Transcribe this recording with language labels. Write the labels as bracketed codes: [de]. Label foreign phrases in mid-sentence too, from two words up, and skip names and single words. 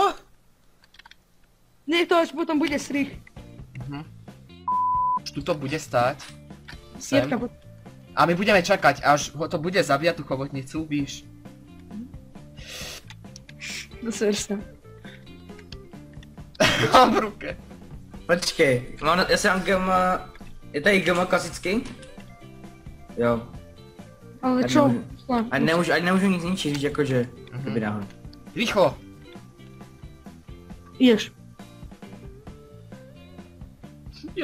[sk] Nie, to až potom bude strich. Tu to bude stáť. Sem. Jirka, A my budeme čakať, až ho to bude zabíjať tú chobotnicu, víš? doser sa. Mám v ruke. [cs] Počkej, já si mám gema... Je tady gema klasický? Jo. Ale Ať [sk] čo? [cs] nemůžu, ať nemůžu nic ničit, víš, jakože... Kdyby náhodou. [sk] Rýchlo. Ideš. Je